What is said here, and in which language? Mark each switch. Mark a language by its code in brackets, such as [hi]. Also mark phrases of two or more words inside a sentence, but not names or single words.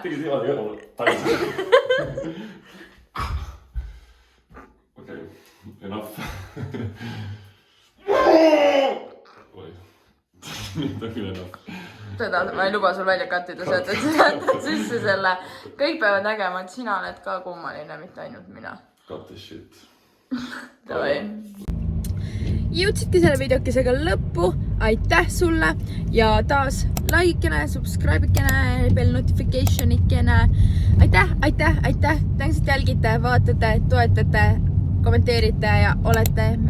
[et] tegid niimoodi kõrval. Okei, enough. Oi, nüüd on küll enough. Seda ma ei luba sul välja kattida, sa jätad sisse selle. Kõik peavad nägema, et sina oled ka kummaline, mitte ainult mina. [en] Cut this shit. [et] Davai. Jõudsidki selle videokesega lõppu, aitäh sulle ja taas likeikene, subscribeikene, bell notificationikene. Aitäh, tänks, et jälgite, vaatate, toetate, kommenteerite ja olete meiega.